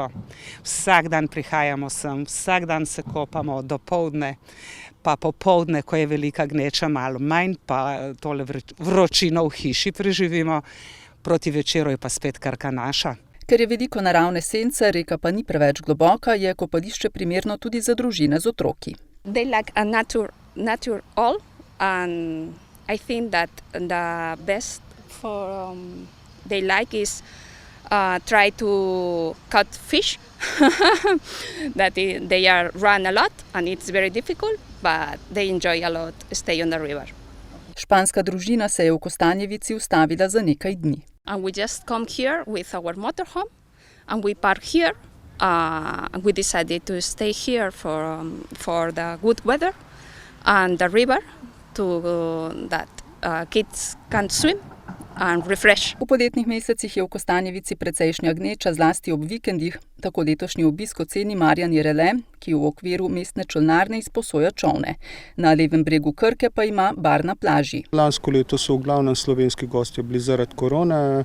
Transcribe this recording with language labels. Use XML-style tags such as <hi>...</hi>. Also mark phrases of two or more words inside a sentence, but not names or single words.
<sl>Vsak dan prihajamo sem, vsak dan se kopamo dopoldne, pa popoldne, ko je velika gneča, malo manj, pa tole vročino v hiši preživimo, proti večeru je pa spet Krka naša. Ker je veliko naravne sence, reka pa ni preveč globoka, je kopališče primerno tudi za družine z otroki.</sl> <en>They like a nature all, and I think that the best for they like is try to cut fish. That they are run a lot and it's very difficult, but they enjoy a lot stay on the river.</en> <sl>Španska družina se je v Kostanjevici ustavila za nekaj dni.</sl> <en>And we just come here with our motorhome and we park here. We decided to stay here for the good weather and the river that kids can swim and refresh.</en> <sl>V poletnih mesecih je v Kostanjevici precejšnja gneča, zlasti ob vikendih. Tako letošnji obisk oceni Marjan Jerele, ki v okviru mestne čolnarne izposoja čolne. Na levem bregu Krke pa ima bar na plaži. Lansko leto so v glavnem slovenski gostje bili zaradi korone.</sl>